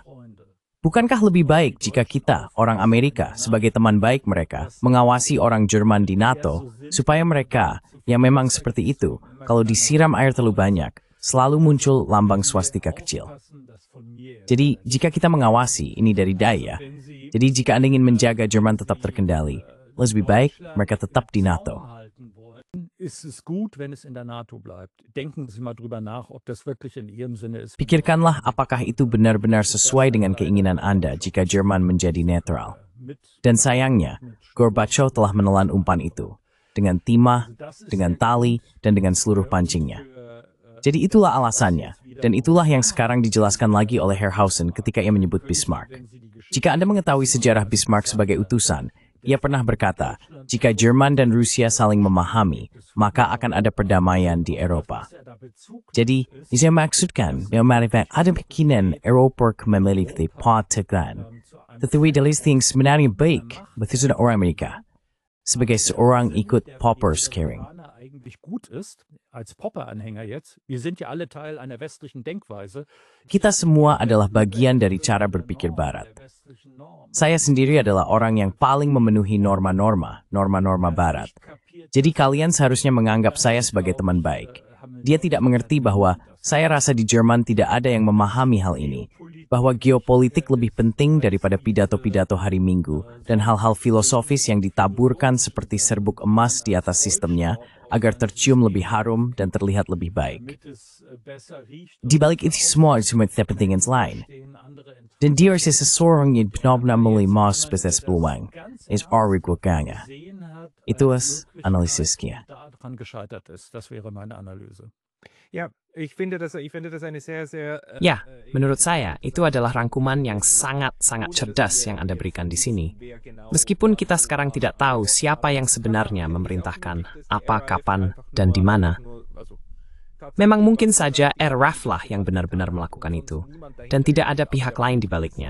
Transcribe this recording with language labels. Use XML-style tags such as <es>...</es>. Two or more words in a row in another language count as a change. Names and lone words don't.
<id>Bukankah lebih baik jika kita, orang Amerika, sebagai teman baik mereka, mengawasi orang Jerman di NATO, supaya mereka, yang memang seperti itu, kalau disiram air terlalu banyak, selalu muncul lambang swastika kecil. Jadi, jika kita mengawasi ini dari daya, jadi jika Anda ingin menjaga Jerman tetap terkendali, lebih baik mereka tetap di NATO.</id> <de>Ist es gut, wenn es in der NATO bleibt? Denken Sie mal drüber nach, ob das wirklich in Ihrem Sinne ist.</de> <id>Pikirkanlah apakah itu benar-benar sesuai dengan keinginan Anda jika Jerman menjadi netral. Dan sayangnya, Gorbachev telah menelan umpan itu, dengan timah, dengan tali, dan dengan seluruh pancingnya. Jadi itulah alasannya, dan itulah yang sekarang dijelaskan lagi oleh Herrhausen ketika ia menyebut Bismarck. Jika Anda mengetahui sejarah Bismarck sebagai utusan, ia pernah berkata, jika Jerman dan Rusia saling memahami, maka akan ada perdamaian di Eropa. Jadi, saya maksudkan, ada keyakinan Eropa memiliki patokan. Tetapi dari yang sebenarnya baik, betul orang Amerika. Sebagai seorang ikut Popper's Caring.</id> <de>Eigentlich gut ist, als Popper-Anhänger jetzt, wir sind ja alle Teil einer westlichen Denkweise.</de> <id>Kita semua adalah bagian dari cara berpikir Barat. Saya sendiri adalah orang yang paling memenuhi norma-norma Barat. Jadi kalian seharusnya menganggap saya sebagai teman baik. Dia tidak mengerti bahwa saya rasa di Jerman tidak ada yang memahami hal ini. Bahwa geopolitik lebih penting daripada pidato-pidato hari Minggu dan hal-hal filosofis yang ditaburkan seperti serbuk emas di atas sistemnya agar tercium lebih harum dan terlihat lebih baik. Di balik itu semua kepentingan lain. Dan dia seseorang yang benar-benar melihat spesies peluang. Itu analisisnya.</id> <de>Ja, ich finde das eine sehr, sehr...</de> <id>Ya, menurut saya itu adalah rangkuman yang sangat-sangat cerdas yang Anda berikan di sini. Meskipun kita sekarang tidak tahu siapa yang sebenarnya memerintahkan, apa, kapan, dan di mana. Memang mungkin saja RAF lah yang benar-benar melakukan itu, dan tidak ada pihak lain di baliknya.</id>